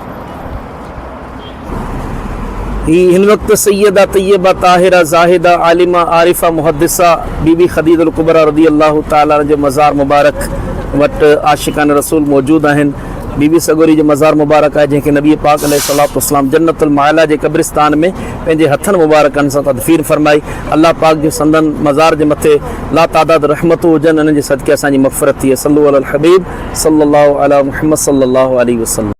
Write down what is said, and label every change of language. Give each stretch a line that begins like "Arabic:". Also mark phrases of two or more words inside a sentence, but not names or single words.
Sindhi: हिन वक्त सैयदा तैयबा ताहिरा ज़ाहिदा आलिमा आरिफा मुहद्दिसा बीबी ख़दीजतुल कुबरा
Arabic: رضي الله تعالى
Sindhi: जो मज़ार मुबारक वट आशिकान रसूल मौजूद आहिनि। बीबी सगोरी जो मज़ार मुबारक है जैसे नबी पाक
Arabic: عليه الصلاة والسلام
Sindhi: जन्नतुल माला के कब्रिस्तान में पंहिंजे हथन मुबारकन से तदफीन फरमाई। अल्लाह पाक जो संदन मज़ार के मथे लातादाद रहमतूं हुजनि उन्हनि जे सदके असांजी मग़फ़िरत थिए।
Arabic: صلى الله على الحبيب صلى الله على محمد صلى الله عليه وسلم.